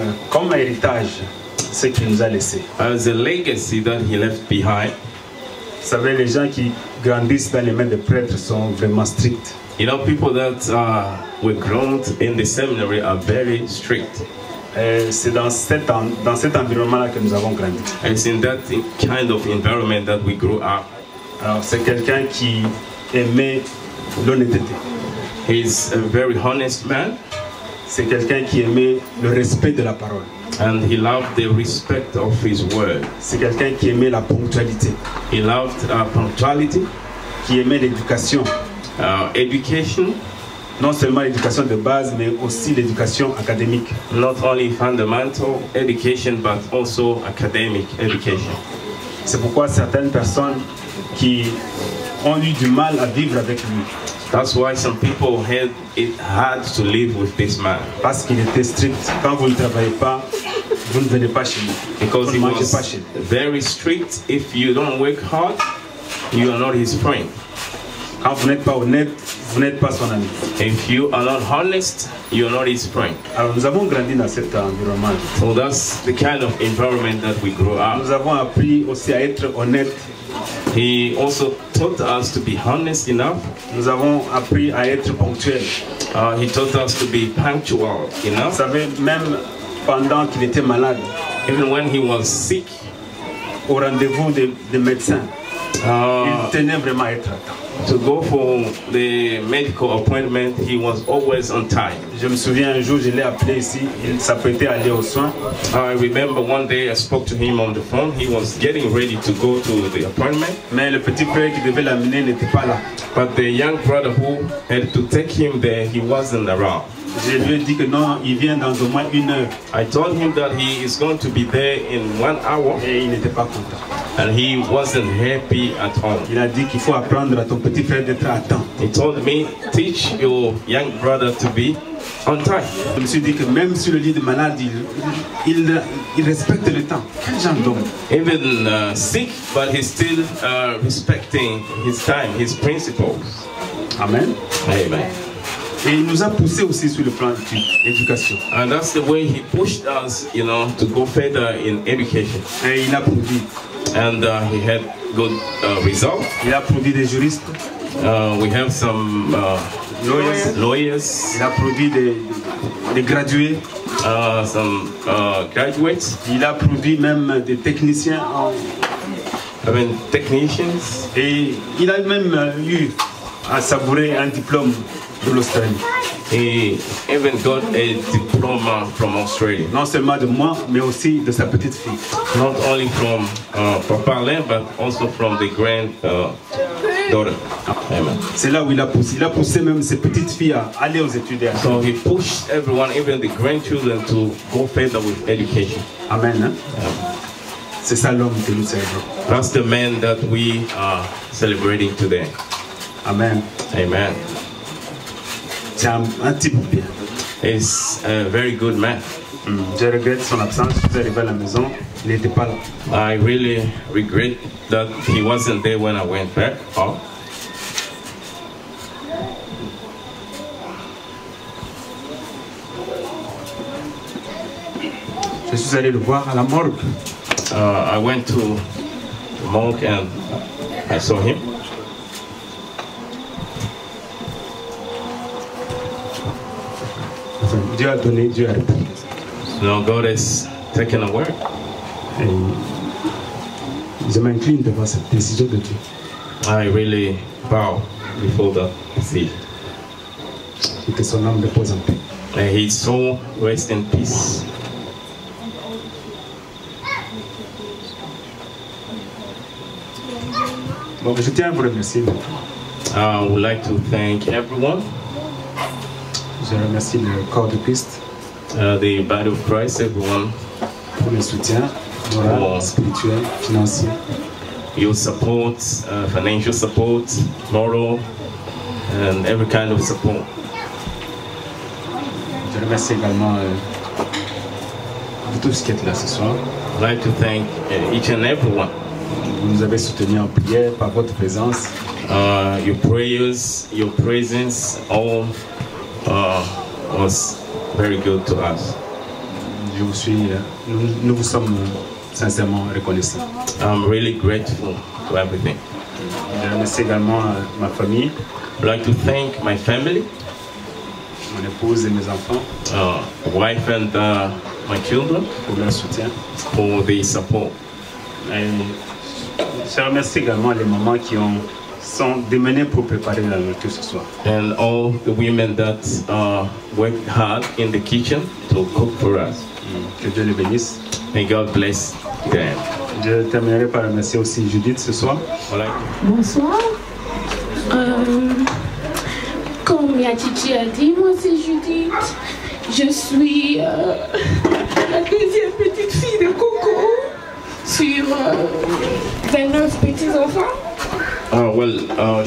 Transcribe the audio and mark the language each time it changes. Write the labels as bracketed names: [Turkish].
[French] Comme héritage, ce qu'il nous a laissé. [English] As a legacy that he left behind. [French] Vous savez, les gens qui grandissent dans les mains de prêtres sont vraiment stricts. [English] You know, people that were groomed in the seminary are very strict. [French] C'est dans cet environnement-là que nous avons grandi. [English] It's in that kind of environment that we grew up. [French] Alors, c'est quelqu'un qui aimait l'honnêteté. [English] He's a very honest man. [French] C'est quelqu'un qui aimait le respect de la parole. [English] And he loved the respect of his word. [French] C'est quelqu'un qui aimait la ponctualité. [English] He loved punctuality. [French] Qui aimait l'éducation. [English] Education. [French] Non seulement l'éducation de base, mais aussi l'éducation académique. [English] Not only fundamental education, but also academic education. [French] C'est pourquoi certaines personnes qui ont eu du mal à vivre avec lui. [English] That's why some people had it hard to live with this man. [French] Parce qu'il était strict. Quand vous ne travaillez pas, vous ne venez pas chez lui. [English] Because he was very strict. If you don't work hard, you are not his friend. [French] Quand vous n'êtes pas honnête, vous n'êtes pas son ami. [English] If you are not honest, you are not his friend. [French] Alors nous avons grandi dans cet environnement. [English] So that's the kind of environment that we grew up. [French] Nous avons appris aussi à être honnête. [English] He also taught us to be honest enough. [French] Nous avons appris à être ponctuel. [English] He taught us to be punctual enough. [French] Vous savez, même pendant qu'il était malade, [English] even when he was sick, [French] au rendez-vous des médecins, Il tenait vraiment à être à temps. [English] To go for the medical appointment, he was always on time. [French] Je me souviens un jour, je l'ai appelé ici, il s'apprêtait à aller aux soins. [English] I remember one day I spoke to him on the phone. He was getting ready to go to the appointment. [French] Mais le petit frère qui devait l'amener n'était pas là. [English] But the young brother who had to take him there, he wasn't around. [French] Je lui ai dit que non, il vient dans au moins 1 heure. [English] I told him that he is going to be there in 1 hour. [French] Et il n'était pas content. [English] And he wasn't happy at all. [French] Il a dit qu'il faut apprendre à ton petit frère d'être à temps. [English] He told me, teach your young brother to be on time. [French] Je me suis dit que même sur le lit de malade, il respecte le temps. Quel genre d'homme? [English] Even sick, but he's still respecting his time, his principles. Amen. Amen. [French] Et il nous a poussé aussi sur le plan d'éducation. [English] And that's the way he pushed us, you know, to go further in education. [French] Et il a produit. [English] And he had good results. [French] Il a produit des juristes. [English] We have some lawyers. [French] Il a produit des gradués. [English] Some graduates. [French] Il a produit même des techniciens. [English] Technicians. [French] Et il a même eu à savourer un diplôme de l'Australie. [English] He even got a diploma from Australia. [French] Non seulement de moi, mais aussi de sa petite fille. [English] Not only from Papa Len, but also from the granddaughter. Amen. [French] C'est là où il a poussé. Il a poussé même ses petites filles à aller aux études. [English] So he pushed everyone, even the grandchildren, to go further with education. Amen. Hein? [French] C'est ça l'homme que nous célébrons. [English] That's the man that we are celebrating today. Amen. Amen. [French] C'est un type bien. [English] He's a very good man. [French] Je regrette son absence. Je suis arrivé à la maison, il n'était pas là. [English] I really regret that he wasn't there when I went back. Oh. [French] Je suis allé le voir à la morgue. [English] I went to the morgue and I saw him. [French] Dieu a donné, Dieu a répondu. [English] No, God has taken a word. [French] Et je m'incline devant cette décision de Dieu. [English] I really bow before the decision. [French] Et que son âme repose en paix. [English] May his soul rest in peace. [French] Bon, je tiens à vous remercier. [English] I would like to thank everyone. [French] Je remercie le corps de Christ [English] The body of Christ, everyone, [French] pour le soutien moral, spirituel, financier. [English] your support, financial support, moral, and every kind of support. [French] Je remercie également vous tous qui êtes là ce soir. [English] I'd like to thank each and everyone. [French] Vous nous avez soutenus en prière par votre présence. [English] Your prayers, your presence, all was very good to us. [French] Je vous suis, nous vous sommes sincèrement reconnaissants. [English] I'm really grateful to everything. [French] Je remercie également ma famille, [English] I'd like to thank my family, [French] mon épouse et mes enfants [English] wife and my children [French] pour leur soutien. [English] for the support. [French] Et je remercie également les mamans qui sont démenées pour préparer la nourriture ce soir. [English] And all the women that worked hard in the kitchen to cook for us. [French] Que Dieu les bénisse. [English] May God bless them. [French] Je terminerai par remercier aussi Judith ce soir. [English] I'd like to [French] Bonsoir. Comme Yatiti a dit, moi c'est Judith. Je suis la deuxième petite fille de Coco sur 29 petits-enfants.